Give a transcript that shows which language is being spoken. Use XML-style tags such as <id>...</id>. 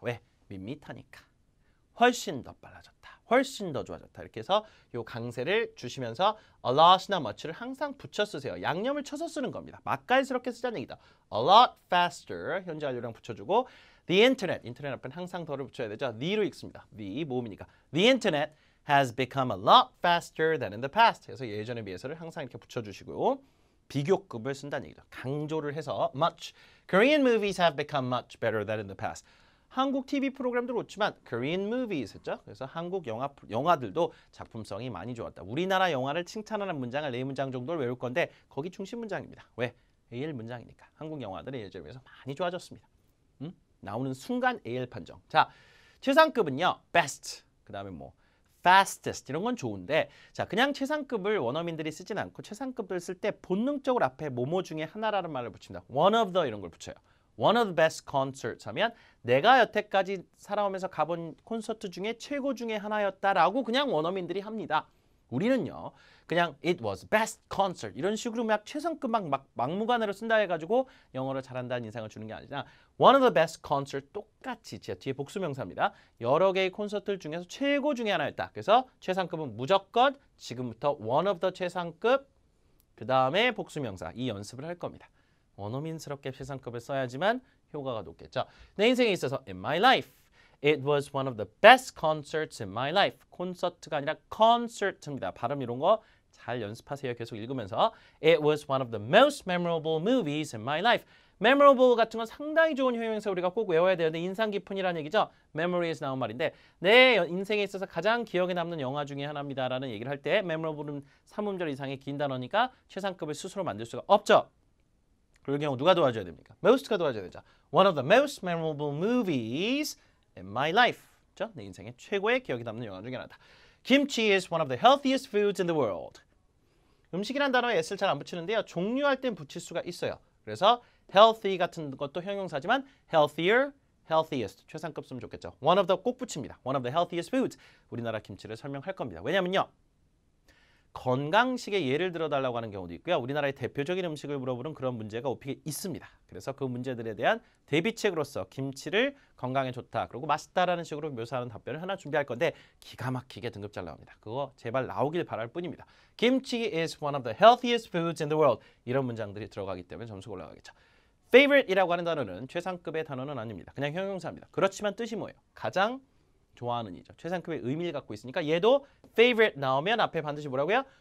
<ko>왜? 밋밋하니까. 훨씬 더 빨라졌다. 훨씬 더 좋아졌다. 이렇게 해서 요 강세를 주시면서 a lot이나 much를 항상 붙여 쓰세요. 양념을 쳐서 쓰는 겁니다. 맛깔스럽게 쓰자는 얘기다.</ko> <en>a lot faster</en> <ko>현재 완료랑 붙여주고</ko> <en>the internet,</en> <ko>인터넷 앞엔 항상 더를 붙여야 되죠. the로 읽습니다. the 모음이니까.</ko> <en>the internet has become a lot faster than in the past.</en> <ko>그래서 예전에 비해서를 항상 이렇게 붙여주시고요. 비교급을 쓴다는 얘기죠. 강조를 해서 much.</ko> <en>Korean movies have become much better than in the past.</en> <ko>한국 TV 프로그램도 그렇지만</ko> <en>Korean movies</en> <ko>했죠. 그래서 한국 영화들도 작품성이 많이 좋았다. 우리나라 영화를 칭찬하는 문장을 4문장 정도를 외울 건데 거기 중심 문장입니다. 왜? AL 문장이니까. 한국 영화들은 예전에 비해서 많이 좋아졌습니다. 나오는 순간 AL 판정. 자, 최상급은요. best. 그 다음에 뭐 fastest 이런 건 좋은데 자 그냥 최상급을 원어민들이 쓰진 않고 최상급을 쓸 때 본능적으로 앞에 뭐뭐 중에 하나라는 말을 붙입니다. one of the 이런 걸 붙여요.</ko> <en>one of the best concerts</en> <ko>하면 내가 여태까지 살아오면서 가본 콘서트 중에 최고 중에 하나였다라고 그냥 원어민들이 합니다. 우리는요. 그냥</ko> <en>it was best concert</en> <ko>이런 식으로 막 최상급 막 막무가내로 쓴다 해가지고 영어를 잘한다는 인상을 주는 게 아니라</ko> <en>one of the best concert</en> <ko>똑같이 뒤에 복수명사입니다. 여러 개의 콘서트 중에서 최고 중에 하나였다. 그래서 최상급은 무조건 지금부터 one of the 최상급 그 다음에 복수명사 이 연습을 할 겁니다. 원어민스럽게 최상급을 써야지만 효과가 높겠죠. 내 인생에 있어서</ko> <en>in my life It was one of the best concerts in my life.</en> <ko>콘서트가 아니라 concert입니다. 발음 이런 거 잘 연습하세요. 계속 읽으면서</ko> <en>It was one of the most memorable movies in my life.</en> <ko>memorable 같은 건 상당히 좋은 형용사 우리가 꼭 외워야 되는데 인상 깊은이라는 얘기죠. memory에서 나온 말인데 내 인생에 있어서 가장 기억에 남는 영화 중에 하나입니다라는 얘기를 할 때 memorable은 3음절 이상의 긴 단어니까 최상급을 스스로 만들 수가 없죠. 그럴 경우 누가 도와줘야 됩니까? most가 도와줘야 되죠.</ko> <en>One of the most memorable movies in my life.</en> <ko>그렇죠? 내 인생의 최고의 기억에 남는 영화 중에 하나다.</ko> <en>Kimchi is one of the healthiest foods in the world.</en> <ko>음식이란 단어에 s를 잘 안 붙이는데요. 종류할 땐 붙일 수가 있어요. 그래서 healthy 같은 것도 형용사지만 healthier, healthiest, 최상급 쓰면 좋겠죠.</ko> <en>one of the</en> <ko>꼭 붙입니다.</ko> <en>one of the healthiest foods.</en> <ko>우리나라 김치를 설명할 겁니다. 왜냐면요. 건강식의 예를 들어달라고 하는 경우도 있고요. 우리나라의 대표적인 음식을 물어보는 그런 문제가 오픽에 있습니다. 그래서 그 문제들에 대한 대비책으로서 김치를 건강에 좋다, 그리고 맛있다라는 식으로 묘사하는 답변을 하나 준비할 건데 기가 막히게 등급 잘 나옵니다. 그거 제발 나오길 바랄 뿐입니다.</ko> <en>김치 is one of the healthiest foods in the world.</en> <ko>이런 문장들이 들어가기 때문에 점수가 올라가겠죠. favorite이라고 하는 단어는 최상급의 단어는 아닙니다. 그냥 형용사입니다. 그렇지만 뜻이 뭐예요? 가장 좋아하는 이죠. 최상급의 의미를 갖고 있으니까 얘도 favorite 나오면 앞에 반드시 뭐라고요?</ko>